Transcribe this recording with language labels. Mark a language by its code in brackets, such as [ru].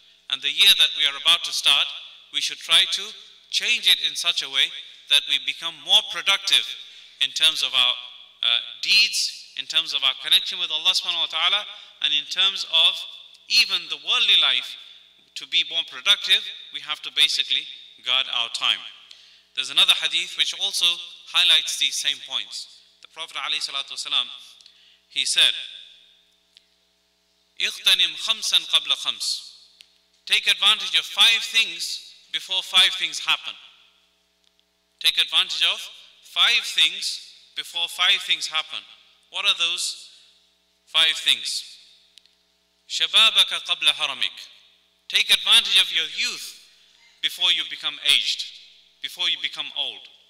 [en] And the year that we are about to start, we should try to change it in such a way that we become more productive in terms of our deeds, in terms of our connection with Allah subhanahu wa ta'ala, and in terms of even the worldly life. To be more productive, we have to basically guard our time. There's another hadith which also highlights these same points. The Prophet ﷺ, he said, [ar] اغتنم خمسا قبل خمس. [en] Take advantage of 5 things before 5 things happen. Take advantage of 5 things before 5 things happen. What are those 5 things? [ar] شبابك قبل هرمك. [en] Take advantage of your youth before you become aged, before you become old.